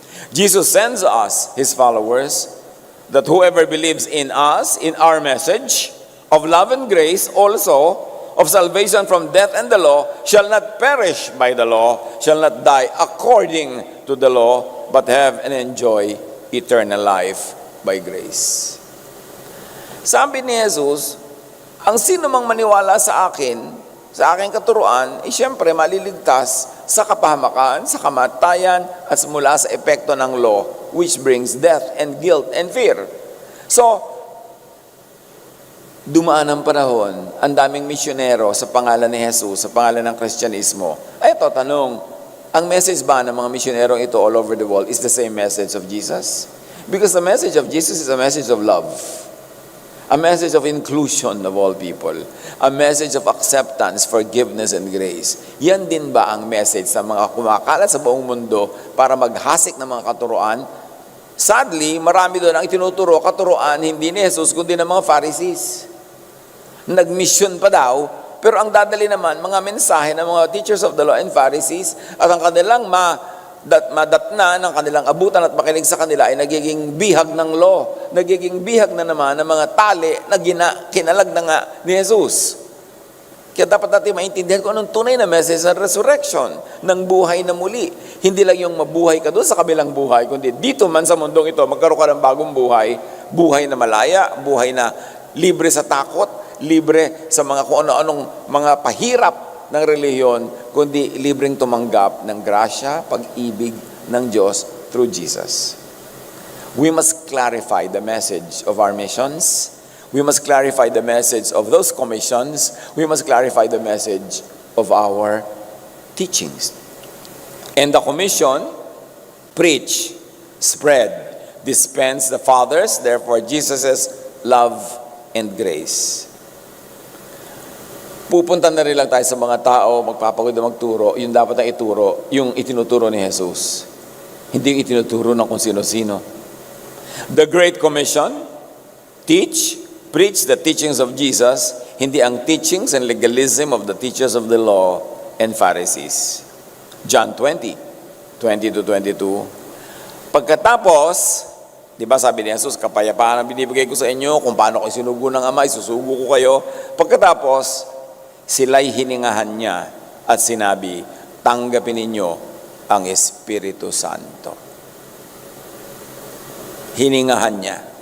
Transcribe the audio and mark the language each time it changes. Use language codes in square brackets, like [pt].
[en] Jesus sends us, His followers, that whoever believes in us, in our message of love and grace, also of salvation from death and the law, shall not perish by the law, shall not die according to the law, but have and enjoy eternal life by grace. [tl] Sabi ni Jesus, ang sino mang maniwala sa akin, sa aking katuruan, ay siyempre maliligtas sa kapahamakan, sa kamatayan, at mula sa epekto ng law, [en] which brings death and guilt and fear. [tl] So, dumaan ang panahon, ang daming misyonero sa pangalan ni Jesus, sa pangalan ng Kristyanismo. Ay ito, tanong, ang message ba ng mga misyonero ito [en] all over the world is the same message of Jesus? Because the message of Jesus is a message of love. A message of inclusion of all people. A message of acceptance, forgiveness, and grace. [tl] Yan din ba ang message sa mga kumakalat sa buong mundo para maghasik ng mga katuruan? Sadly, marami doon ang itinuturo katuruan hindi ni Jesus kundi ng mga Pharisees. Nag-mission pa daw, pero ang dadali naman mga mensahe ng mga [en] teachers of the law and Pharisees [tl] at ang kanilang madatna ng kanilang abutan at makinig sa kanila ay nagiging bihag ng law, nagiging bihag na naman ng mga tali na kinalag na nga ni Jesus. Kaya dapat natin maintindihan kung anong tunay na message ng resurrection, ng buhay na muli. Hindi lang yung mabuhay ka doon sa kabilang buhay, kundi dito man sa mundong ito, magkaroon ka ng bagong buhay, buhay na malaya, buhay na libre sa takot, libre sa mga kung ano-anong mga pahirap ng relihiyon, kundi libreng tumanggap ng grasya, pag-ibig ng Diyos through Jesus. [en] We must clarify the message of our missions. We must clarify the message of those commissions. We must clarify the message of our teachings. And the commission, preach, spread, dispense the Father's, therefore Jesus' love and grace. [tl] Pupunta na rin lang tayo sa mga tao, magpapagod na magturo, yung dapat na ituro, yung itinuturo ni Jesus. Hindi yung itinuturo ng kung sino-sino. [en] The Great Commission, teach, preach the teachings of Jesus, [tl] hindi ang [en] teachings and legalism of the teachers of the law and Pharisees. John 20:20-22. [tl] Pagkatapos, di ba sabi ni Jesus, kapayapaan ang binibigay ko sa inyo, kung paano ko isinugo ng Ama, isusugo ko kayo. Pagkatapos, sila'y hiningahan niya at sinabi, tanggapin ninyo ang Espiritu Santo. Hiningahan niya.